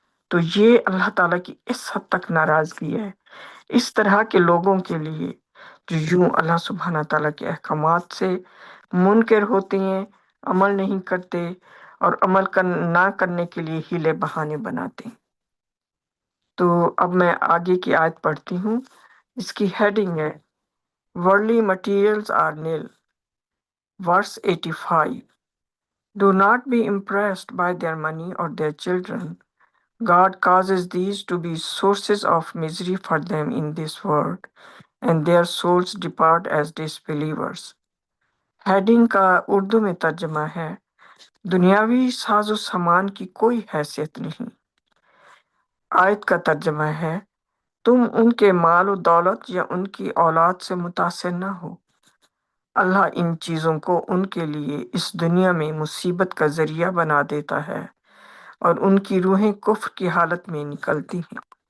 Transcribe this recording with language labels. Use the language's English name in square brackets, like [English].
[Urdu] تو یہ اللہ تعالیٰ کی اس حد تک ناراضگی ہے اس طرح کے لوگوں کے لیے جو یوں اللہ سبحانہ تعالیٰ کے احکامات سے منکر ہوتے ہیں، عمل نہیں کرتے، اور نہ کرنے کے لیے ہیلے بہانے بناتے ہیں۔ تو اب میں آگے کی آیت پڑھتی ہوں، اس کی ہیڈنگ ہے [English] Worldly materials are nil. Verse 85. Do not be impressed by their money or their children. God causes these to be sources of misery for them in this world, and their souls depart as disbelievers. [Urdu] Heading کا اردو میں ترجمہ ہے دنیاوی ساز و سامان کی کوئی حیثیت نہیں۔ آیت کا ترجمہ ہے تم ان کے مال و دولت یا ان کی اولاد سے متاثر نہ ہو۔ اللہ ان چیزوں کو ان کے لیے اس دنیا میں مصیبت کا ذریعہ بنا دیتا ہے، اور ان کی روحیں کفر کی حالت میں نکلتی ہیں۔